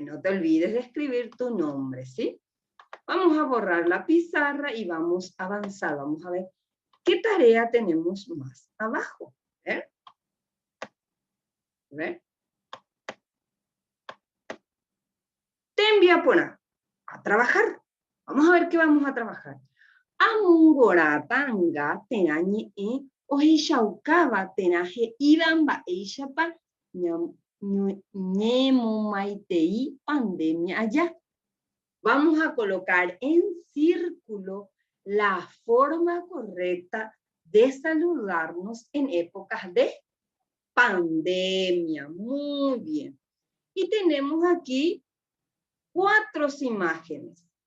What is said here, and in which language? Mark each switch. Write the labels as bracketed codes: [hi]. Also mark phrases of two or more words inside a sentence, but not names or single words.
[es] No te olvides de escribir tu nombre, ¿sí? Vamos a borrar la pizarra y vamos a avanzar. Vamos a ver qué tarea tenemos más abajo. ¿Ver? ¿Ver? Te envía a poner a trabajar. Vamos a ver qué vamos a trabajar. [gn] Amungorata anga tenañe ohishaukaba tenaje idamba eishapa ñemo maitei [es] pandemia allá. Vamos a colocar en círculo la forma correcta de saludarnos en épocas de pandemia. Muy bien. Y tenemos aquí 4 imágenes.